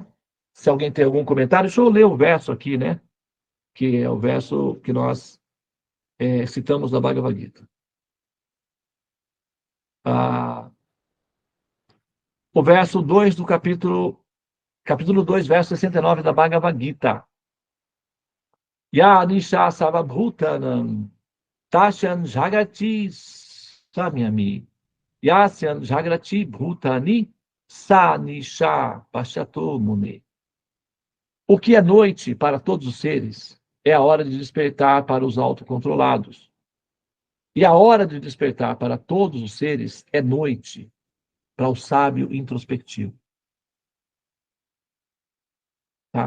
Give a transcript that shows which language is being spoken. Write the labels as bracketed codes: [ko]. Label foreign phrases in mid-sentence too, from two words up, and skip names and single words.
[pt] Se alguém tem algum comentário, deixa eu ler o verso aqui, né? Que é o verso que nós citamos da Bhagavad Gita. O verso 2 do capítulo 2, verso 69 da Bhagavad Gita. [sa] Ya Nisha Savabhutanam Tashan Jagati Samyami Yasyan Jagrati Bhutani Sa Nisha Pashato Mune. [pt] O que é noite para todos os seres é a hora de despertar para os autocontrolados. E a hora de despertar para todos os seres é noite para o sábio introspectivo. Tá?